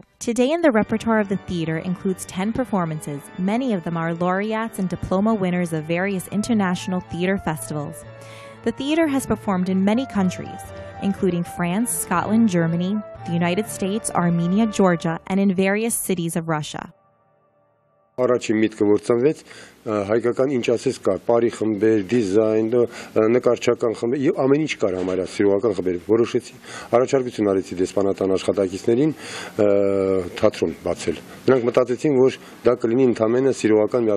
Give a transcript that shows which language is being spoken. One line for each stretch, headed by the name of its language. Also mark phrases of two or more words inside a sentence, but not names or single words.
English: Today in the repertoire of the theater includes 10 performances. Many of them are laureates and diploma winners of various international theater festivals. The theater has performed in many countries, including France, Scotland, Germany, the United States, Armenia, Georgia, and in various cities of Russia.
Armenian: Առաջին միտքը որ ծնվեց հայկական ինչ ասես կար, բարի խմբեր, դիզայն, նկարչական խմբեր, եւ ամեն ինչ կար համարյա սիրողական խմբեր, որոշեցի առաջարկություն արեցի դեսպանատան աշխատակիցներին թատրոն բացել։ Նրանք մտածեցին, որ դա կլինի ընդամենը սիրողական մի հատ